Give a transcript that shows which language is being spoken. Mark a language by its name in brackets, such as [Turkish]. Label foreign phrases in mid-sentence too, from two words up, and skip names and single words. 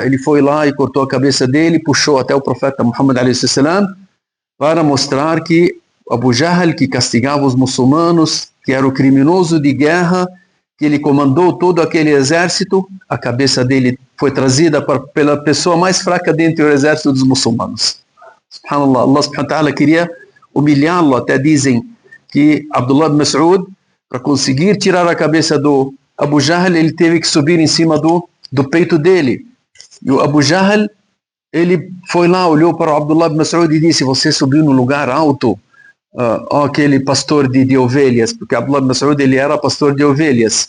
[Portuguese] Ele foi lá e cortou a cabeça dele, puxou até o profeta Muhammad a.s. para mostrar que Abu Jahl, que castigava os muçulmanos, que era o criminoso de guerra, que ele comandou todo aquele exército, a cabeça dele foi trazida pela pessoa mais fraca dentro do exército dos muçulmanos. Subhanallah, [Arabic] الله سبحانه وتعالى [Portuguese] queria humilhá-lo. Até dizem que Abdullah ibn Mas'ud, para conseguir tirar a cabeça do Abu Jahl, ele teve que subir em cima do peito dele. E o Abu Jahl, ele foi lá, olhou para o Abdullah ibn Mas'ud e disse: você subiu no lugar alto, aquele pastor de ovelhas, porque Abdullah ibn Mas'ud ele era pastor de ovelhas.